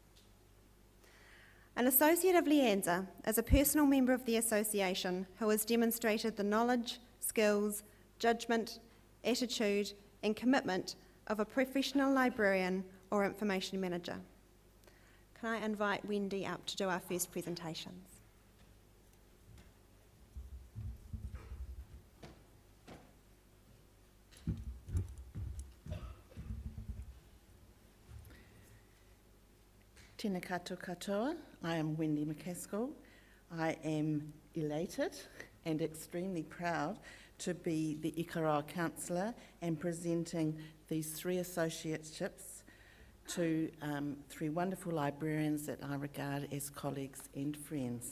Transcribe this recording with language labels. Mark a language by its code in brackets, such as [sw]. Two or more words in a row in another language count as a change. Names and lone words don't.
[en] An associate of LIANZA is a personal member of the association who has demonstrated the knowledge, skills, judgment, attitude and commitment of a professional librarian or information manager. Can I invite Wendy up to do our first presentations? [mi] Tēnā koutou katoa. [en] I am Wendy McCaskill. I am elated and extremely proud to be the Ikaroa councillor and presenting these 3 associateships to 3 wonderful librarians that I regard as colleagues and friends.